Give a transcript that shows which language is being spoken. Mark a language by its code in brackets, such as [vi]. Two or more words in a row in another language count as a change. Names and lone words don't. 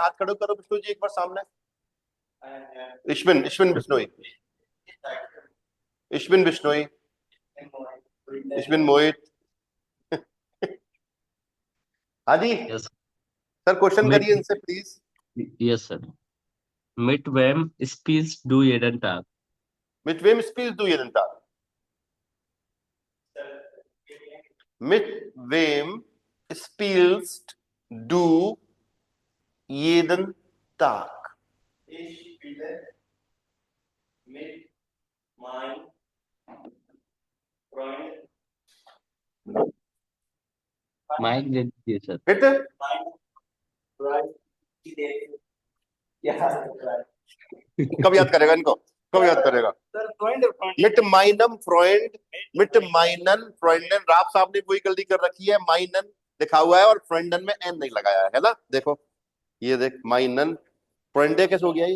[hi] हाथ खड़े करो बिश्नोई जी एक बार सामने। इश्विन बिश्नोई, इश्विन बिश्नोई, इश्विन मोहित। हाँ जी [en] Yes, sir, question [de] mit, [hi] करिए इनसे प्लीज। [en] yes, sir. [de] Mit wem spielst du jeden Tag? Mit wem spielst du jeden Tag? Mit wem spielst du jeden Tag? Ich spiele mit meinem Freund. [en] Mike did this, sir. [de] Bitte? Mein Freund. [hi] क्या कब याद करेगा इनको, कब याद करेगा? [de] mit meinem Freund, mit meinen Freunden. [hi] राव साहब ने वही गलती कर रखी है, माइनन लिखा हुआ है और फ्रेंडन में एन नहीं लगाया है ना। देखो ये देख, [de] meinen Freunde [hi] कैसे हो गया ये?